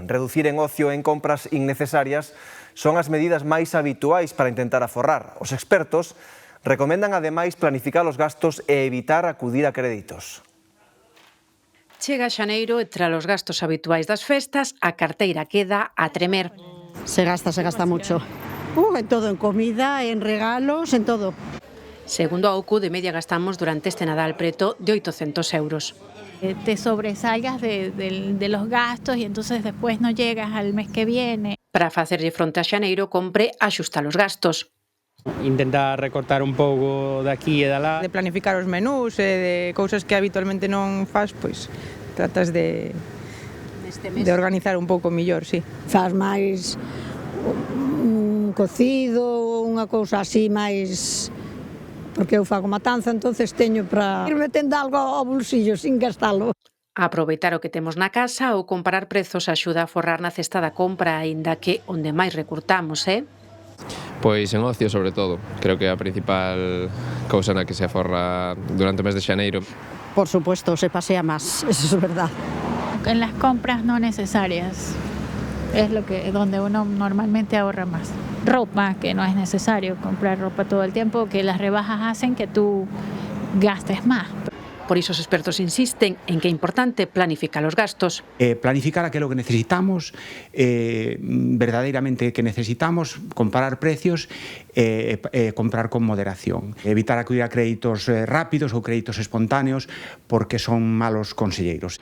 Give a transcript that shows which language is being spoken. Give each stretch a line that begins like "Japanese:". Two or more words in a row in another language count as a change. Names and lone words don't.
Galician: Reducir en ocio e en compras innecesarias son as medidas máis habituais para intentar aforrar. Os expertos recomendan ademais planificar os gastos e evitar acudir a créditos. Chega xaneiro e tras os gastos habituais das festas, a carteira queda a tremer.
Spanish: Se gasta mucho. En todo, en comida, en regalos, en todo.
Galician: Segundo a OCU, de media gastamos durante este Nadal preto de 800 euros.
Spanish: Te sobresalgas de los gastos y entonces después no llegas al mes que viene.
Galician: Para facerlle fronte a xaneiro, compre axustar os gastos. Intentar recortar un pouco daqui e dalá. De planificar os menús e de cousas que habitualmente non faz, pois tratas de organizar un pouco millor, sí. Faz máis un cocido, unha cousa así máis... Porque eu fago matanza, entonces teño para ir metendo algo ao bolsillo sin gastalo. Aproveitar o que temos na casa ou comparar prezos axuda a forrar na cesta da compra, aínda que onde máis recurtamos, Pois en ocio, sobre todo. Creo que é a principal cousa na que se aforra durante o mes de xaneiro.
Spanish: Por supuesto, se pasea más, eso es verdad. En las compras no necesarias es donde uno normalmente ahorra más. Ropa, que no es necesario comprar ropa todo el tiempo, que las rebajas hacen que tú gastes más.
Galician: Por iso os expertos insisten en que é importante planificar os gastos. Planificar aquilo que necesitamos, verdadeiramente que necesitamos, comparar precios, comprar con moderación. Evitar acudir a créditos rápidos ou créditos espontáneos porque son malos conselleiros.